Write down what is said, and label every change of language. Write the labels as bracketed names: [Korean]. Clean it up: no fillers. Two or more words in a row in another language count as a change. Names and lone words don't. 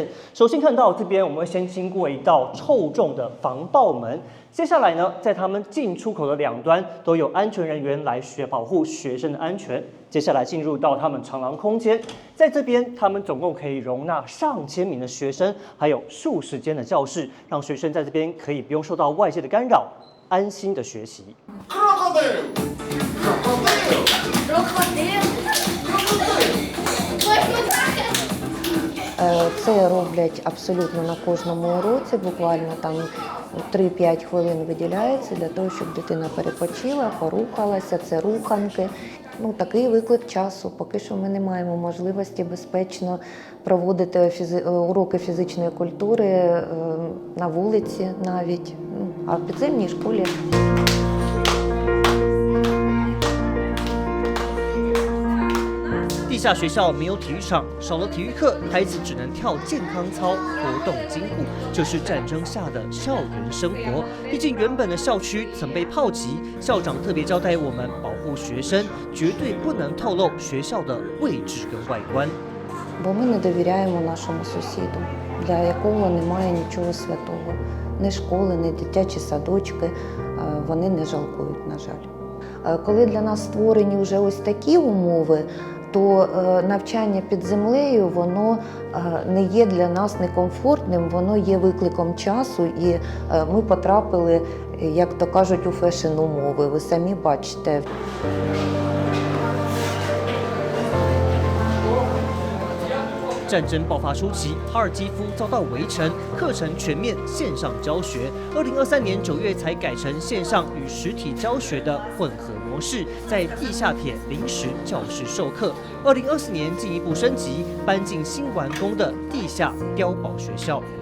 [Chinese] 首先看到这边，我们会先经过一道厚重的防爆门，接下来呢，在他们进出口的两端都有安全人员来保护学生的安全。接下来进入到他们长廊空间，在这边他们总共可以容纳上千名的学生，还有数十间的教室，让学生在这边可以不用受到外界的干扰，安心的学习。 [Ukrainian] Це роблять абсолютно на кожному уроці, буквально там 3-5 хвилин виділяється для того, щоб дитина перепочила, порухалася, це руханки. Ну, такий виклик часу. Поки що ми не маємо можливості безпечно проводити уроки фізичної культури на вулиці навіть, а в підземній школі. [Chinese] 地下学校没有体育场，少了体育课，孩子只能跳健康操，活动筋骨，就是战争下的校园生活。毕竟原本的校区曾被炮击，校长特别交代我们保护学生，绝对不能透露学校的位置跟外观。 [Ukrainian] Бо ми не довіряємо нашому сусіду, для якого немає нічого святого. Ні школи, ні дитячі садочки, вони не жалкують, на жаль. Коли для нас створені вже ось такі умови, то навчання під землею, воно не є для нас некомфортним, воно є викликом часу, і ми потрапили, як то кажуть, у фешн-умови. Ви самі бачите. [Chinese] 战争爆发初期，哈尔基夫遭到围城，课程全面线上教学。2023年9月才改成线上与实体教学的混合模式，在地下铁临时教室授课。2024年进一步升级，搬进新完工的地下碉堡学校。